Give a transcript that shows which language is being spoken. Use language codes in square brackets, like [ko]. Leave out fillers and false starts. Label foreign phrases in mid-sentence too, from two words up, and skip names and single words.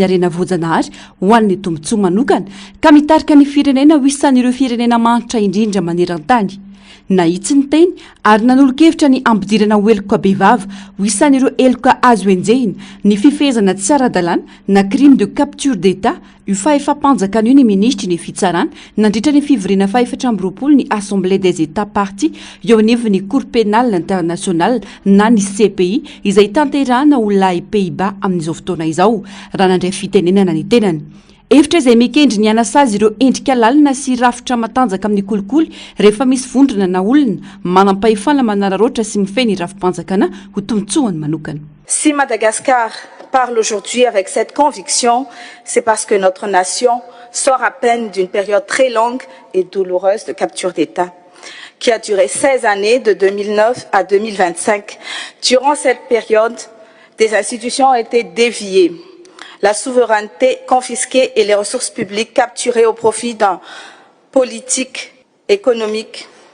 [mg] arena voajanahary ho an'ny tombotsoa manokana ka mitarika ny firenena ho isan'ireo firenena manitra indrindra maneran-tany nahitsy ny teny ary nanolo-kevitra ny ampidirana ho eloka behivavy ho isan'ireo eloka azo enjehina ny fifehezana tsy ara-dalàna na [fr] crime de capture d'état [mg] io fahefa-panjakana io ny ministry ny fitsarana nandritra ny fivoriana faefatra amby roapolo ny [fr] assemblée des états partis [mg] eo anivy ny [fr] cour pénale internationale [mg] na ny CPI izay tanterahana ho la Pays-Bas amin'izao fotoana izao raha nandray fitenenana ny tenany efitra izay mikendry ny anasazy ireo endrika lalina sy rafitra matanjaka amin'ny kolikoly rehefa misy vondrona na olona manam-pahefana manararoatra sy mifeny rafi-panjakana ho tombotsoany manokana. [fr] Si Madagascar parle aujourd'hui avec cette conviction, c'est parce que notre nation sort à peine d'une période très longue et douloureuse de capture d'État, qui a duré 16 années de 2009 à 2025. Durant cette période, des institutions ont été déviées, la souveraineté confisquée et les ressources publiques capturées au profit d'un politique économique.